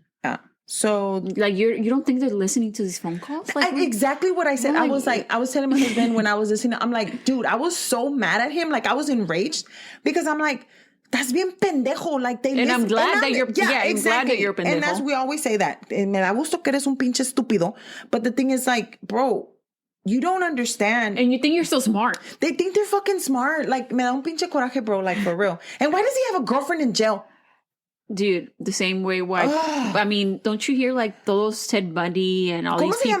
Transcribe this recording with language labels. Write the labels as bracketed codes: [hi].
[en] Yeah. So like you don't think they're listening to these phone calls? Like, exactly what I said. I was telling my husband when I was listening, I'm like, dude, I was so mad at him. Like, I was enraged because I'm like, that's [es] bien pendejo. [en] Like, they listen. I'm glad that you're exactly. glad that you're pendejo. And as we always say that. [es] Me da gusto que eres un pinche estúpido. [en] But the thing is, like, bro, you don't understand. And you think you're so smart. They think they're fucking smart. Like, [es] me da un pinche coraje, [en] bro. Like, for real. And why does he have a girlfriend in jail? Dude, the same way why... I mean, don't you hear like those Ted Bundy and all these people...